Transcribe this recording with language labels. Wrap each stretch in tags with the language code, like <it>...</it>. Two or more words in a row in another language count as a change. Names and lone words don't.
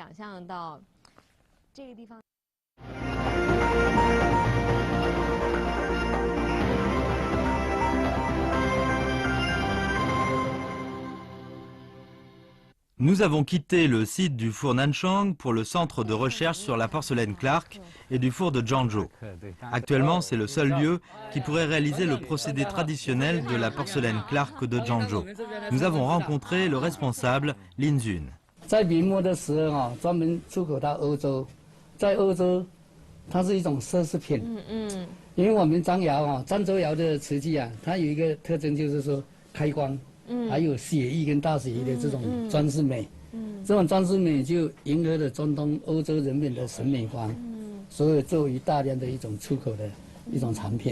<fr>Nous avons quitté le site du four Nanchang pour le centre de recherche sur la porcelaine Clark et du four de Zhangzhou. Actuellement, c'est le seul lieu qui pourrait réaliser le procédé traditionnel de la porcelaine Clark de Zhangzhou. Nous avons rencontré le responsable Lin Zun.</fr> <zh>在明末的时候啊，专门出口到欧洲，在欧洲，它是一种奢侈品。因为我们漳窑啊，漳州窑的瓷器啊，它有一个特征就是说开光。还有血意跟大血意的这种装饰美， 这种装饰美就迎合了中东欧洲人民的审美观，所以作为大量的一种出口的一种产品。</zh>